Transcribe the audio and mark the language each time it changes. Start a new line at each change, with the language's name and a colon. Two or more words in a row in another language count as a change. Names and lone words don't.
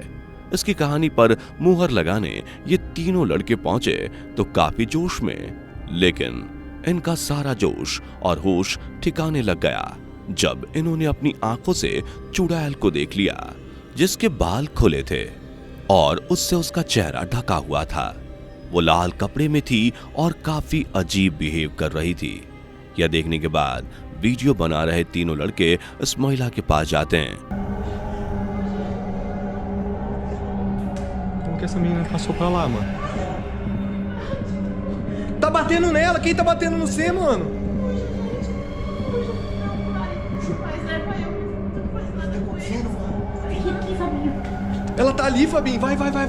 Hindi: इसकी कहानी पर मुहर लगाने ये तीनों लड़के पहुंचे तो काफी जोश में, लेकिन इनका सारा जोश और होश ठिकाने लग गया जब इन्होंने अपनी आंखों से चुड़ैल को देख लिया, जिसके बाल खुले थे और उससे उसका चेहरा ढका हुआ था। वो लाल कपड़े में थी और काफी अजीब बिहेव कर रही थी। यह देखने के बाद वीडियो बना रहे तीनों लड़के इस महिला के पास जाते हैं।
Portuguese: que essa menina passou pra lá, mano. Tá batendo nela? Quem tá batendo no C, mano? Ela tá ali, Fabinho. Vai.